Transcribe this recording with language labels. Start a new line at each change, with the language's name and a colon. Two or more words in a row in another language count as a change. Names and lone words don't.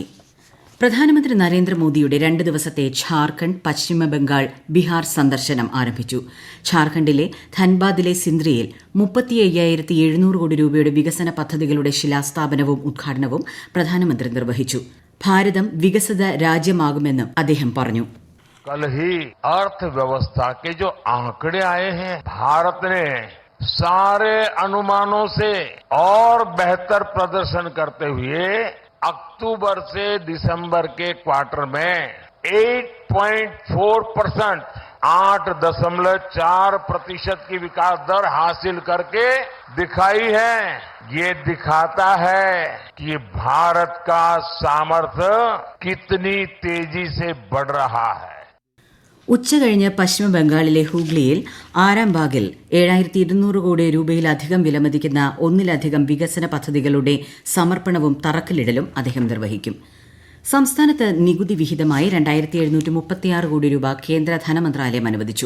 Malayalam: പ്രധാനമന്ത്രി നരേന്ദ്രമോദിയുടെ 2 ദിവസത്തെ ഝാർഖണ്ഡ്, പശ്ചിമബംഗാൾ, ബീഹാർ സന്ദർശനം ആരംഭിച്ചു. ഝാർഖണ്ഡിലെ ധൻബാദിലെ സിന്ദ്രിയിൽ 35,700 കോടി രൂപയുടെ വികസന പദ്ധതികളുടെ ശിലാസ്ഥാപനവും ഉദ്ഘാടനവും പ്രധാനമന്ത്രി നിർവഹിച്ചു. ഭാരതം വികസിത രാജ്യമാകുമെന്നും അദ്ദേഹം പറഞ്ഞു.
Hindi: कल ही अर्थव्यवस्था के जो आंकड़े आए हैं, भारत ने सारे अनुमानों से और बेहतर प्रदर्शन करते हुए अक्टूबर से दिसंबर के क्वार्टर में 8.4%, 8.4% की विकास दर हासिल करके दिखाई है. ये दिखाता है कि भारत का सामर्थ्य कितनी तेजी से बढ़ रहा है.
Malayalam: ഉച്ചകഴിഞ്ഞ് പശ്ചിമബംഗാളിലെ ഹൂഗ്ലിയിൽ ആരാംബാഗിൽ 7,200 കോടി രൂപയിലധികം വിലമതിക്കുന്ന ഒന്നിലധികം വികസന പദ്ധതികളുടെ സമർപ്പണവും തറക്കല്ലിടലും അദ്ദേഹം നിർവഹിക്കും. സംസ്ഥാനത്ത് നികുതി വിഹിതമായി 2,736 കോടി രൂപ കേന്ദ്ര ധനമന്ത്രാലയം അനുവദിച്ചു.